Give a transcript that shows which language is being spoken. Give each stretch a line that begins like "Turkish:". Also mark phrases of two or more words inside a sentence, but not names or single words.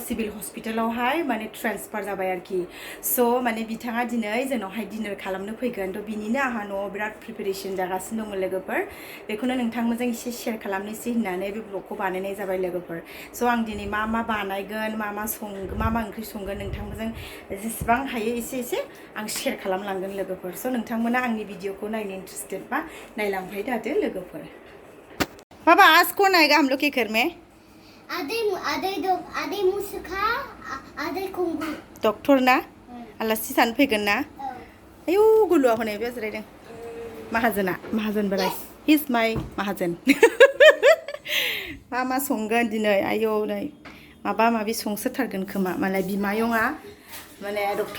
English: civil hospital
Bodo: माने ट्रेन्सफार जाबाय आरोखि स' माने बिथाङा दिनै जोंनावहाय डिनार खालामनो फैगोन थ' बिनिनो आंहा न'आव बिराद प्रिपेरेसन जागासिनो दङ लोगोफोर बेखौनो नोंथांमोनजों एसे शेयार खालामनोसै होननानै बे ब्लगखौ बानायनाय जाबाय लोगोफोर स' आं दिनै मा बानायगोन मा ओंख्रि संगोन नोंथांमोनजों जेसेबां हायो एसे आं शेयार खालामलांगोन लोगोफोर स' नोंथांमोना आंनि भिडिअखौ नायनो इंटरेस्टेड बा नायलांबाय थादो लोगोफोर
Hindi: बाबा आज कौन आएगा हम लोग के घर में
Bodo: आधे मुसुखा आधे खुंगुर डक्टर ना आलासि जानो फैगोन ना आयौ गुलुआ हनै बे जिरायदों माहाजोन बोराय हिज माय माहाजोन मा संगोन दिनै आयौ नै माबि संसोथारगोन खोमा मालाय बिमायंआ माने डक्टर